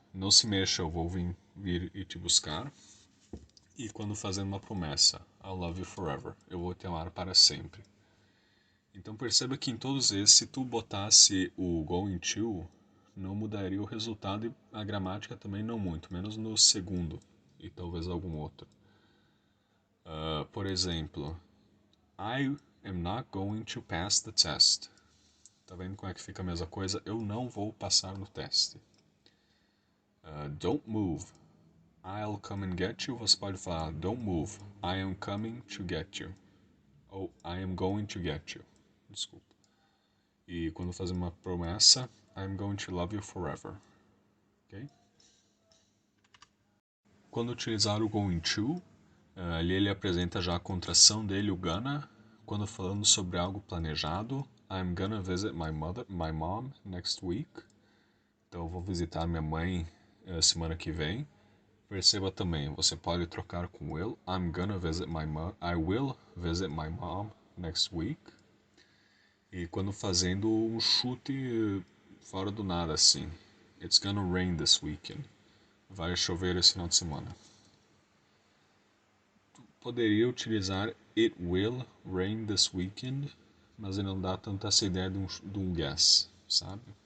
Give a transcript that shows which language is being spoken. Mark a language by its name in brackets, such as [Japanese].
[Portuguese] Não se mexa, eu vou vir e te buscar. E quando fazendo uma promessa, [English] I'll love you forever, [Portuguese] eu vou te amar para sempre. Então perceba que em todos esses, se tu botasse o going to, não mudaria o resultado e a gramática também não muito, menos no segundo e talvez algum outro. Por exemplo, [English] I am not going to pass the test. [Portuguese] Tá vendo como é que fica a mesma coisa? Eu não vou passar no teste. [English] Don't move. I'll come and get you. [Portuguese] Você pode falar [English] don't move. I am coming to get you. Ou I am going to get you. Desculpa. [Portuguese] E quando fazer uma promessa, [English] I'm going to love you forever. Ok? [Portuguese] Quando utilizar o going to, ali ele apresenta já a contração dele, o gonna. Quando falando sobre algo planejado, [English] I'm gonna visit my mom next week. [Portuguese] Então eu vou visitar minha mãe semana que vem. Perceba também, você pode trocar com will. [English] I will visit my mom next week. [Portuguese] E quando fazendo um chute fora do nada assim. [English] It's gonna rain this weekend. [Portuguese] Vai chover esse final de semana. Poderia utilizar [English] it will rain this weekend, [Portuguese] mas ele não dá tanto essa ideia de um guess, sabe?